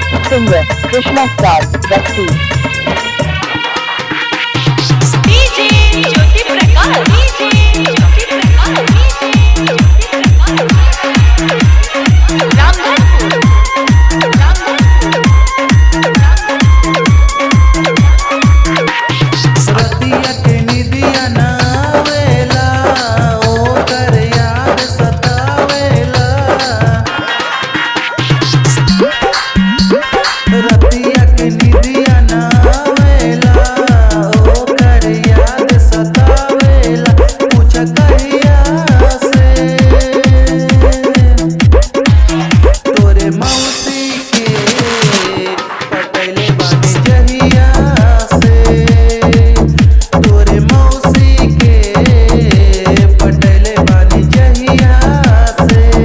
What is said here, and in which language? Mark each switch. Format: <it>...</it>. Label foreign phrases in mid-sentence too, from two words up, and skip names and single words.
<en>Singer Krishna Star Basti DJ Jyoti Prakash DJ Jyoti Prakash Ramdhanpur</en> <bho>रतिया के निदिया नावेला ओकर याद सतावेला रतिया के निदिया नावेला ओकर याद सतावेला पूछ कहिया से तोरे मौसी के पटैले बानी जहिया से तोरे मौसी के पटैले बानी जहिया से</bho>